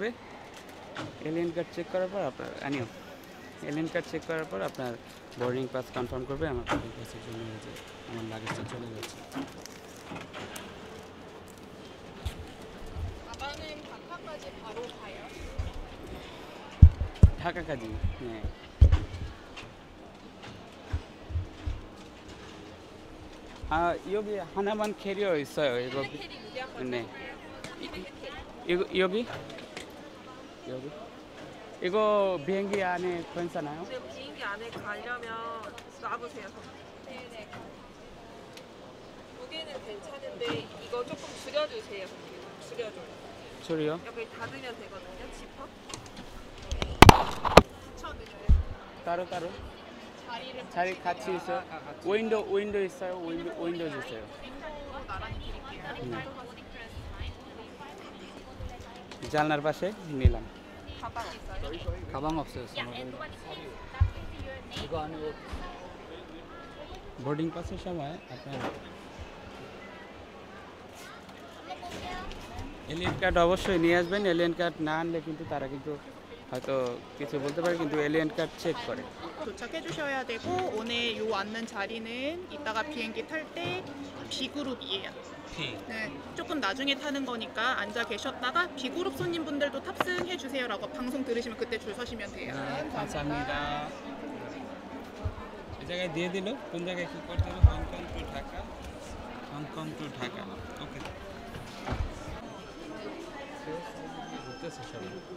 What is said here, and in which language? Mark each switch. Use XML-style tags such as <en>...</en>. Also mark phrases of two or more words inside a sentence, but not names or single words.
<en>alien card</en> <bn>চেক করার পর আপনার</bn> <en>alien card</en> <bn>চেক করার পর আপনার</bn> <en>boarding pass</en> <bn>কনফার্ম করবে। আমার</bn> <en>boarding passer</en> <bn>জন্য আমার লাগেজটা চলে যাচ্ছে।</bn> <ko>ঢাকা까지. 네. 아, 여기 하나만 캐리어 있어요. 이거. 네. 여기? 이거 비행기 안에 괜찮아요? 근데 비행기 안에 가려면 놔보세요. 네네. 무게는 괜찮은데 이거 조금 줄여주세요. 줄여줘요. 소리요? 여기 닫으면 되거든요. 지퍼. 따로? 자리 같이 있어요? 윈도 있어요? 윈도 주세요.</ko> <bn>জানলার পাশে নিলাম।</bn> <ko>가방 없어요? 가방 없어요. 이거 안에</ko> <en>boarding passer</en> <bn>সময় আপনার</bn> <en>alien card</en> <bn>অবশ্যই নিয়ে আসবেন।</bn> <en>alien card</en> <bn>না আনলে কিন্তু তারা কিন্তু হয়তো কিছু বলতে পারে, কিন্তু</bn> <en>alien card</en> <bn>চেক করে।</bn> <ko>도착해 주셔야 되고 오늘 요 앉는 자리는 이따가 비행기 탈 때 B그룹이에요. 네, 조금 나중에 타는 거니까 앉아 계셨다가 B그룹 손님분들도 탑승해 주세요라고 방송 들으시면 그때 줄 서시면 돼요. 감사합니다.</ko> <bn>এই জায়গায় দিয়ে দিল কোন জায়গায় কি করতে হবে। হংকং টু ঢাকা। ওকে, ঘুরতেছে সবাই।</bn>